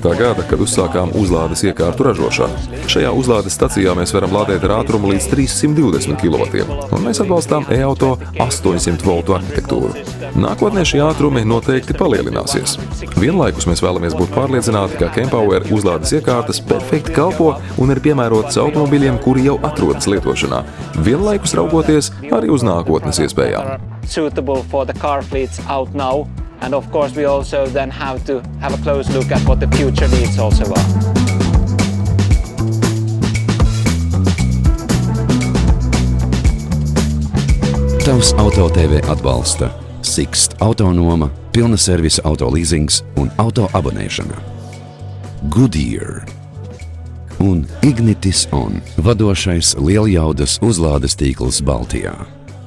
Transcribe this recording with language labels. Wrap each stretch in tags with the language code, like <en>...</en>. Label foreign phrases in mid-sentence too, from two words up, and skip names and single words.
<lv>gada, kad uzsākām uzlādes iekārtu ražošanu. Šajā uzlādes stacijā mēs varam lādēt ar ātrumu līdz 320 kW, un mēs atbalstām e-auto 800 voltu arhitektūru. Nākotnē šie ātrumi noteikti palielināsies. Vienlaikus mēs vēlamies būt pārliecināti, ka Kempower uzlādes iekārtas perfekti kalpo un ir piemērotas automobiļiem, kuri jau atrodas lietošanā, vienlaikus raugoties arī uz nākotnes iespējām.</lv> <en>Suitable for the car fleets out now, and of course we also then have to have a close look at what the future needs also are.</en> <lv>Tavs Auto TV atbalsta Sixt autonoma, pilna servisa auto leasings un auto abonēšana. Goodyear un Ignitis ON, vadošais lieljaudas uzlādes tīkls Baltijā.</lv>